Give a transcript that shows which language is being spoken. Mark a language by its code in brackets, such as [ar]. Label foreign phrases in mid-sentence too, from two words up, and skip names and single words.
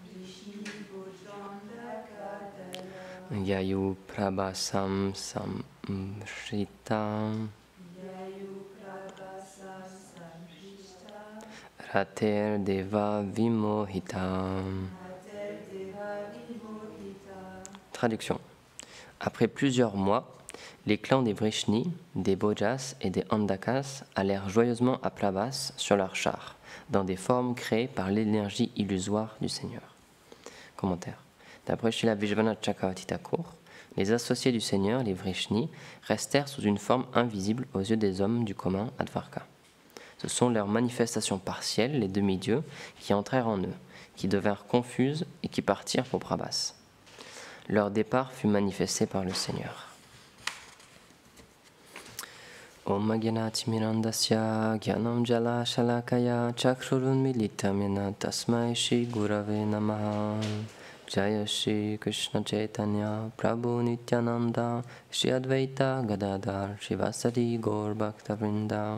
[sa] ययुः प्रभासं संश्रितं रथैर् देव विमोहितम्. [fr] Traduction. Après plusieurs mois, les clans des Vrishni, des Bojas et des Andakas allèrent joyeusement à Prabhas sur leurs chars, dans des formes créées par l'énergie illusoire du Seigneur. Commentaire. D'après Srila Vishwanath Chakravarti Thakur, les associés du Seigneur, les Vrishni, restèrent sous une forme invisible aux yeux des hommes du commun à Dvarka. Ce sont leurs manifestations partielles, les demi-dieux, qui entrèrent en eux, qui devinrent confuses et qui partirent pour Prabhas. Leur départ fut manifesté par le Seigneur. [sa] ॐ अज्ञान तिमिरान्धस्य ज्ञानाञ्जन शलाकया चक्षुर् उन्मीलितं येन तस्मै श्री गुरवे नमः. जय श्री कृष्ण चैतन्य प्रभु नित्यानन्द श्री अद्वैत गदाधर श्रीवासादि गौर भक्त वृन्द.